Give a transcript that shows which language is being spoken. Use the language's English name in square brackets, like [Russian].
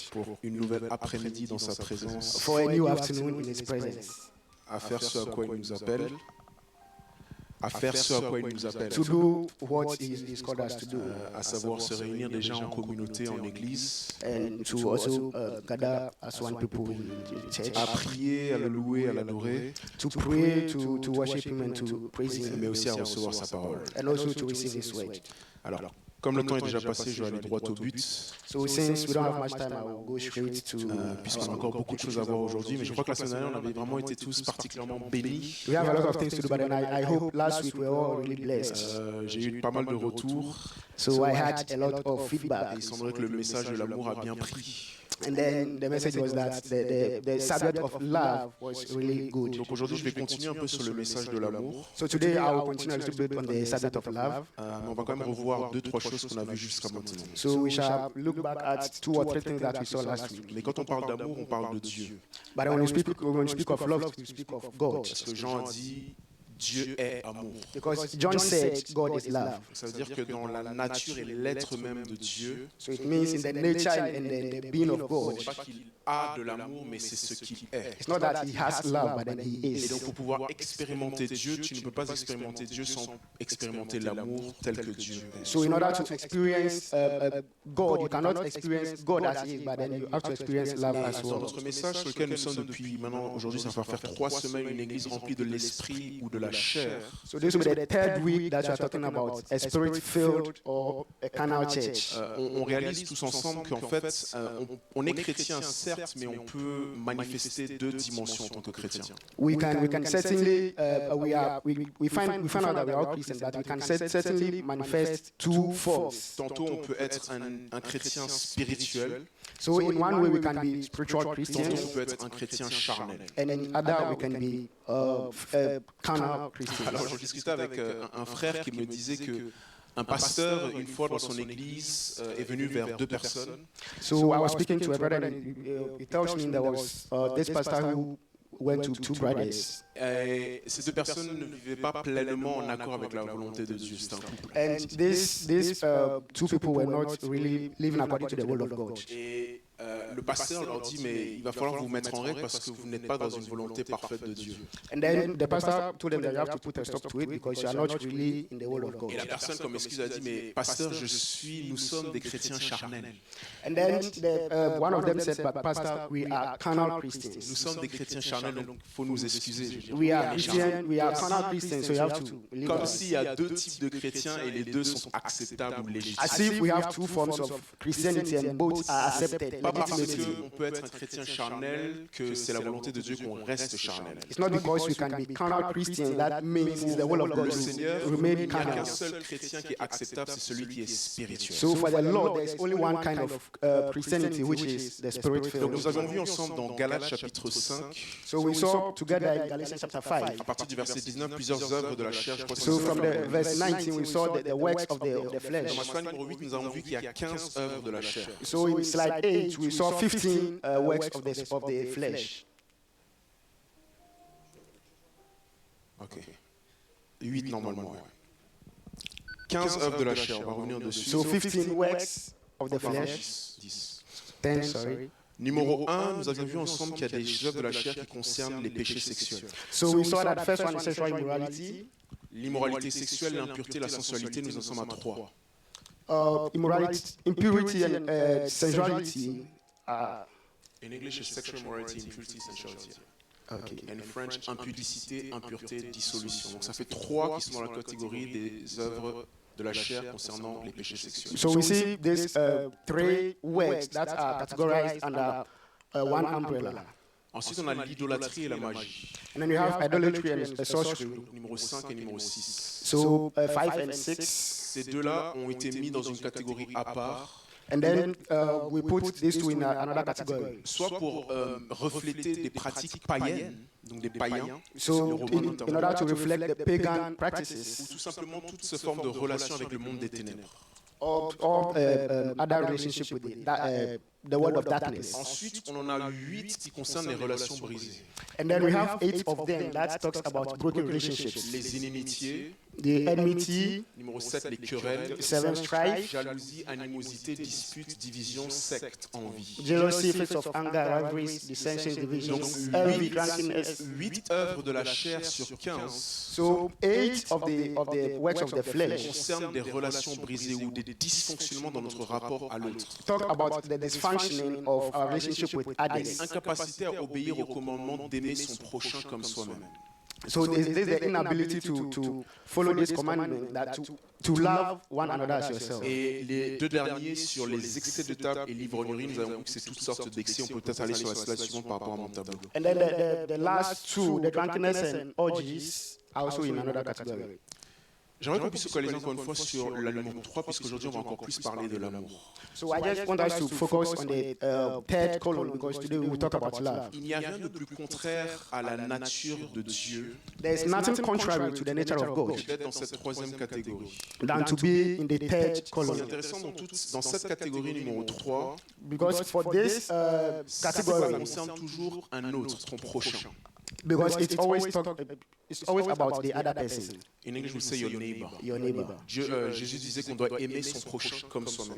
[French] pour une nouvelle après-midi dans sa présence, [English] for a new afternoon in His presence. [French] à faire ce à quoi il nous appelle, à faire ce à quoi il nous appelle, [English] To do what He's called us to do, [French] à savoir se réunir déjà en communauté, en église, [English] and to also gather as one people in the church, [French] à prier, à le louer, à l'adorer, [English] to pray, to worship Him and to praise [French] mais [English] Him, [French] aussi à recevoir sa parole. [English] and also to receive His word. [French] Alors, comme le temps est déjà passé, je vais aller droit au but, [English] So since we don't have much time, I will go straight to. [French] puisqu'on a encore beaucoup de choses à voir aujourd'hui, mais je crois que la semaine dernière, on avait vraiment été tous particulièrement bénis. [English] We have a lot of things to do, but then I hope last week we were all really blessed. [French] J'ai eu pas mal de retours, [English] So I had a lot of [French] et [English] feedback, [French] il semblerait que le message de l'amour a bien pris. [English] and then the message was that the subject of love was really good. [French] Donc aujourd'hui, je vais continuer un peu sur le message de l'amour. [English] So today I will continue a little bit on the subject of love. [French] Mais on va quand même revoir deux, trois choses qu'on a vues jusqu'à maintenant. [English] So we shall look back at 2 or 3 things that we saw last week. [French] Mais quand on parle d'amour, on parle de Dieu. [English] But when we speak of love, we speak of God. [French] Parce que Jean a dit, Dieu est amour. [English] Because John said God is love. [French] Ça veut dire que dans la nature et l'être même de Dieu, [English] So it means in the nature and the being of God. [French] ce n'est pas qu'il a de l'amour, mais c'est ce qu'il est. [English] It's not that he has love, but then he [French] Et donc [English] is. [French] pour pouvoir expérimenter Dieu, tu ne peux pas expérimenter Dieu sans expérimenter l'amour tel que Dieu est. [English] So in order to experience God, you cannot experience God as he is, but then you have to experience love as [French] Dans [English] well. [French] notre message sur lequel nous sommes depuis maintenant, aujourd'hui, ça va faire 3 semaines, une église remplie de l'esprit ou de la chair. [English] So this will be the third week that you are talking about a spirit-filled or a carnal church. [French] On réalise tous ensemble qu'en fait, on est chrétien, certes, mais on peut manifester 2 dimensions en tant que chrétien. [English] We can certainly we find out that we are all Christians, but we can certainly manifest 2 forms. [French] Tantôt, on peut être un chrétien spirituel, [English] So in one way we can be spiritual [French] tantôt, on [English] Christians, [French] peut être un chrétien charnel. [English] and in other we can be carnal Christians. [French] Alors, je discutais avec un frère qui me disait que un pasteur, une fois dans son église, est venu vers 2 personnes. [English] So I was speaking to a brother, and he tells me there was this pastor who went to 2 brothers, [French] Et ces 2 personnes ne vivaient pas pleinement en accord avec la volonté de Dieu. C'est un couple. [English] and these 2 people were not really living according to the will of God. [French] Et le pasteur leur dit, mais il va falloir vous mettre en règle parce que vous n'êtes pas dans une volonté parfaite de Dieu. [English] And then the pastor told them that you have to put a stop to it because you are not really in the will of God. [French] Et la personne, comme excuse, a dit, mais pasteur, nous sommes des chrétiens charnels. [English] And then one of them said, but pastor, we are carnal Christians. [French] Nous sommes des chrétiens charnels, donc il faut nous excuser. Je veux dire. [English] We are Christian, we are carnal Christians, so you have to leave [French] Comme [English] us. [French] s'il y a 2 types de chrétiens et les 2 sont acceptables ou légitimes. [English] As if we have 2 forms of Christianity and both are accepted [French] Pas parce [English] legitimately. [French] qu'on peut être un chrétien charnel que c'est la volonté de Dieu qu'on reste charnel. [English] It's not because we can be carnal Christians that means it's the will of God [French] Le Seigneur, [English] to [French] il [English] remain [French] n'y a qu'un [English] carnal. [French] seul chrétien qui est acceptable, c'est celui qui est spirituel. [English] So for the Lord, there is only one kind of Christianity, which is the [French] Donc [English] spirit-filled. [French] nous avons vu ensemble dans Galates chapitre 5, [English] So we saw together in Galatians chapter 5. [French] à partir du verset 19, plusieurs œuvres de la chair. Je crois que [English] So [French] c'est [English] from the verse 19, we saw the works of the [French] dans ma [English] flesh. [French] slide numéro 8, nous avons vu qu'il y a 15 œuvres de la chair. [English] So in slide 8, we saw 15 works of the flesh. [French] Ok. 8 normalement, ouais. 15 œuvres de la chair, on va revenir dessus. [English] So 15 works of the [French] Pardon, [English] flesh. [French] 10. [English] 10, sorry. [French] Numéro 1, nous avions vu ensemble qu'il y a des œuvres de la chair qui concernent les péchés sexuels. [English] So we saw that first one is sexual immorality. [French] L'immoralité sexuelle, l'impureté, la sensualité, nous en sommes à 3. [English] Immorality, impurity, and sensuality. In English, it's sexual immorality, impurity, sensuality. Okay. In French, [French] impudicité, impureté, dissolution. Donc ça fait 3 qui sont dans la catégorie des œuvres de la chair concernant les péchés sexuels. [English] So we see these 3 works that are categorized under one umbrella. [French] Ensuite, on a l'idolâtrie et la magie. [English] And then you have idolatry and sorcery. [French] Donc, numéro 5 et numéro 6. [English] So 5 and 6. [French] Ces deux-là ont été mis dans une catégorie à part. [English] And then we put these two in another category. [French] Soit pour refléter des pratiques païennes, donc des païens, [English] So in order to reflect the pagan [French] ou [English] practices [French] tout simplement toute cette forme de relation avec le monde des ténèbres. [English] or other relationship with the world of darkness. [French] Ensuite, on en a 8 qui concernent les relations brisées. [English] And then we have 8 of them that talks about broken relationships. [French] Les inimitiés, [English] The enmity, [French] numéro 7, les querelles, [English] 7 strife, [French] jalousie, animosité, disputes, divisions, sectes, envie. [English] jealousy, fits of anger, rivalries, dissensions, divisions, envy, drunkenness. [French] 8 œuvres de la chair sur 15 [English] So 8 of the works of the flesh [French] concernent des relations brisées ou des dysfonctionnements dans notre rapport à l'autre. [English] talk about the dysfunctioning of our relationship with others. [French] Incapacité à obéir au commandement d'aimer son prochain comme soi-même. [English] So there's the inability to follow this commandment, that to love one another as yourself. [French] Et les deux derniers sur les excès de table et l'ivrognerie, nous avons vu que c'est toutes sortes d'excès. On peut peut-être aller sur la slide suivante par rapport à mon tableau. [English] And then the last two, the drunkenness and orgies, are also in another category. [French] J'aimerais qu'on puisse se focaliser encore une fois sur l'amour 3, puisqu'aujourd'hui on va encore plus parler de l'amour. [English] So I just want us to focus on the third column, because today we will talk about love. [French] Il n'y a rien de plus contraire à la nature de Dieu [English] There is nothing contrary to the nature of God [French] que d'être dans cette troisième catégorie. [English] than to be in the third [French] C'est [English] column. [French] intéressant dans cette catégorie numéro 3, [English] Because for this [French] ça [English] category, [French] concerne toujours un autre, ton prochain. [English] because it's always about the other person, In English, we say your neighbor. your neighbor. [French] Jésus disait qu'on doit aimer son prochain comme soi-même.